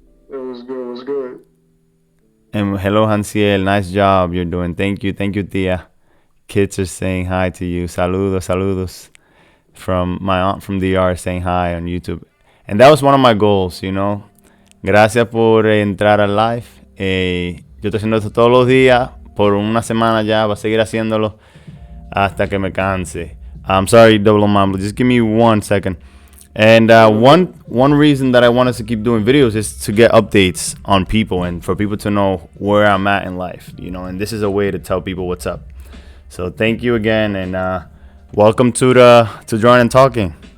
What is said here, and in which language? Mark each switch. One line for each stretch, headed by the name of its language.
English: It was good. And hello, Hansiel. Nice job you're doing. Thank you, Tia. Kids are saying hi to you. Saludos. From my aunt from DR saying hi on YouTube. And that was one of my goals, you know.
Spanish: Gracias por entrar al live. Yo estoy haciendo esto todos los días. Por una semana ya. Voy a seguir haciéndolo hasta que me canse.
English: I'm sorry, Double O Mambo. Just give me 1 second. And one reason that I want us to keep doing videos is to get updates on people and for people to know where I'm at in life, you know. And this is a way to tell people what's up. So thank you again, and welcome to Drawing and Talking.